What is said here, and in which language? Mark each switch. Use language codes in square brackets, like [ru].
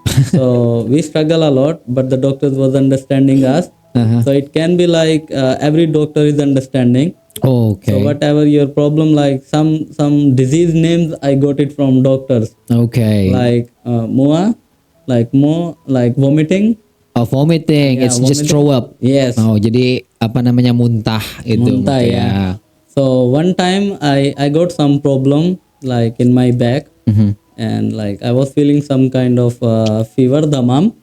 [en] So we struggle a lot, but the doctors was understanding us. Uh-huh. So it can be like every doctor is understanding. Okay. So whatever your problem, like some disease names, I got it from doctors. Okay. Like MOA, like like vomiting. Oh, vomiting. Yeah, It's just throw up. Yes, [id] Oh, jadi apa namanya muntah itu. muntah ya. [en] So one time I got some problem like in my back, Mhm. and like I was feeling some kind of fever, demam.